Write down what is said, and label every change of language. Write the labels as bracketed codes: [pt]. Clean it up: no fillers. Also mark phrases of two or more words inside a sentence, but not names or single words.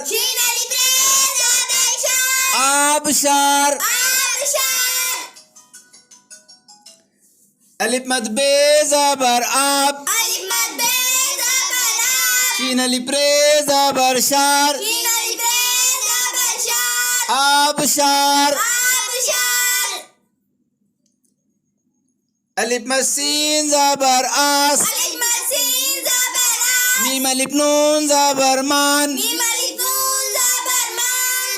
[hi] शीन अलिफ रे ज़बर शार, आबशार। आबशार। अलिफ मद बे ज़बर आब, अलिफ मद बे ज़बर आब, शीन अलिफ रे ज़बर शार, शीन अलिफ रे ज़बर शार, आबशार। आबशार। अलिफ मद सीन ज़बर आस, अलिफ मद सीन ज़बर आस, मीम अलिफ नून ज़बर मान, मीम अलिफ नून ज़बर मान,